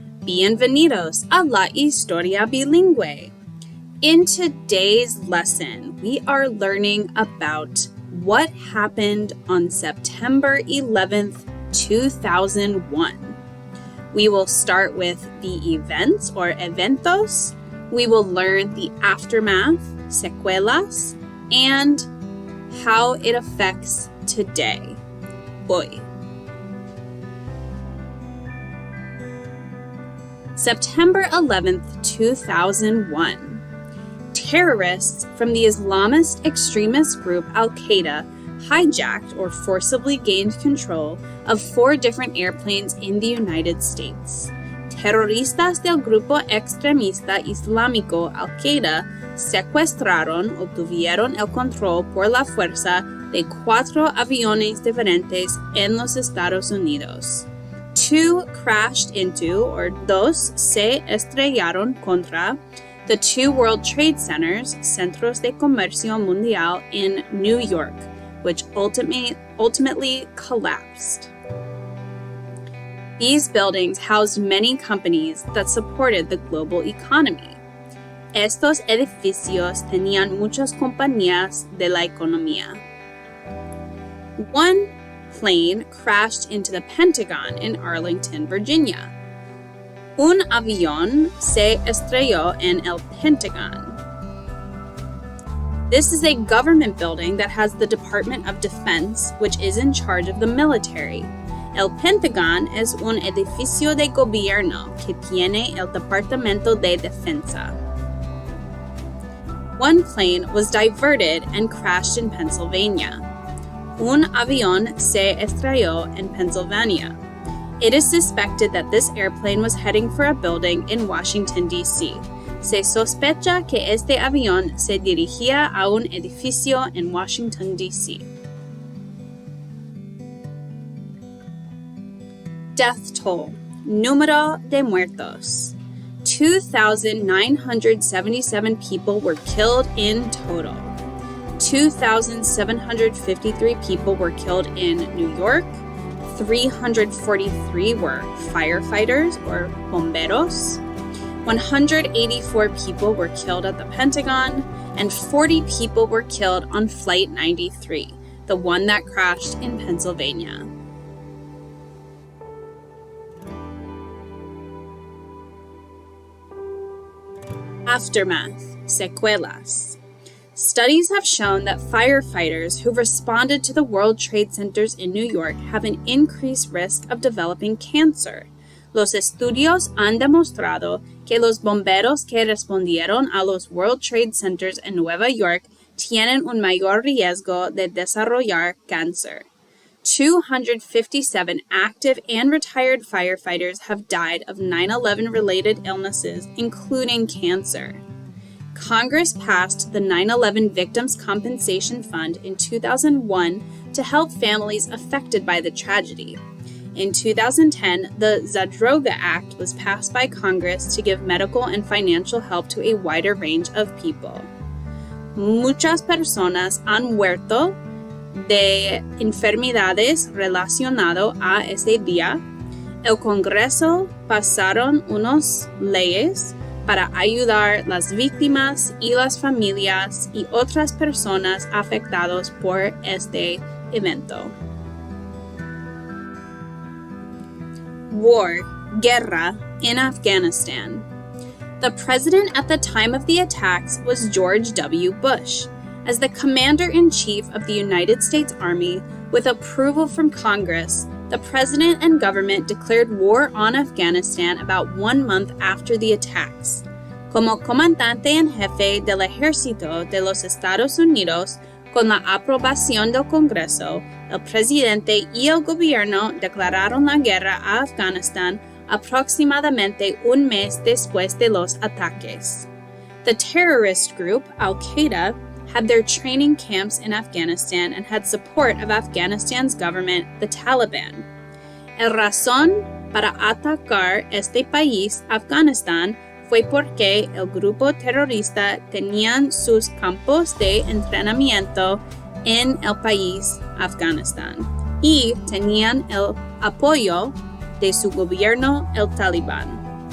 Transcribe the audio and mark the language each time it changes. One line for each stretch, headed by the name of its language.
Spanish: Bienvenidos a la historia bilingüe.
English: In today's lesson, we are learning about what happened on September 11th, 2001. We will start with the events or eventos. We will learn the aftermath, secuelas, and how it affects today, hoy. September 11th, 2001. Terrorists from the Islamist extremist group Al-Qaeda hijacked or forcibly gained control of 4 different airplanes in the United States.
Spanish: Terroristas del grupo extremista islámico Al-Qaeda secuestraron o tuvieron el control por la fuerza de 4 aviones diferentes en los Estados Unidos.
English: 2 crashed into, or
Spanish: dos se estrellaron contra,
English: the 2 World Trade Centers,
Spanish: Centros de Comercio Mundial
English: in New York, which ultimately collapsed. These buildings housed many companies that supported the global economy.
Spanish: Estos edificios tenían muchas compañías de la economía.
English: 1 plane crashed into the Pentagon in Arlington, Virginia.
Spanish: Un avión se estrelló en el Pentagon.
English: This is a government building that has the Department of Defense, which is in charge of the military.
Spanish: El Pentagon es un edificio de gobierno que tiene el Departamento de Defensa.
English: 1 plane was diverted and crashed in Pennsylvania.
Spanish: Un avión se estrelló en Pennsylvania.
English: It is suspected that this airplane was heading for a building in Washington, D.C.
Spanish: Se sospecha que este avión se dirigía a un edificio en Washington, D.C.
English: Death toll.
Spanish: Número de muertos.
English: 2,977 people were killed in total. 2,753 people were killed in New York. 343 were firefighters or bomberos. 184 people were killed at the Pentagon, and 40 people were killed on Flight 93, the one that crashed in Pennsylvania. Aftermath, secuelas. Studies have shown that firefighters who responded to the World Trade Centers in New York have an increased risk of developing cancer.
Spanish: Los estudios han demostrado que los bomberos que respondieron a los World Trade Centers en Nueva York tienen un mayor riesgo de desarrollar cáncer.
English: 257 active and retired firefighters have died of 9/11 related illnesses, including cancer. Congress passed the 9/11 Victims' Compensation Fund in 2001 to help families affected by the tragedy. In 2010, the Zadroga Act was passed by Congress to give medical and financial help to a wider range of people.
Spanish: Muchas personas han muerto de enfermedades relacionadas a ese día. El Congreso pasaron unas leyes para ayudar a las víctimas y las familias y otras personas afectadas por este evento.
English: War, guerra, in Afghanistan. The president at the time of the attacks was George W. Bush. As the commander-in-chief of the United States Army, with approval from Congress, the president and government declared war on Afghanistan about 1 month after the attacks.
Spanish: Como comandante en jefe del ejército de los Estados Unidos, con la aprobación del Congreso, el presidente y el gobierno declararon la guerra a Afganistán aproximadamente un mes después de los ataques.
English: The terrorist group, Al-Qaeda, had their training camps in Afghanistan and had support of Afghanistan's government, the Taliban.
Spanish: El razón para atacar este país, Afganistán, fue porque el grupo terrorista tenían sus campos de entrenamiento en el país, Afganistán, y tenían el apoyo de su gobierno el Talibán.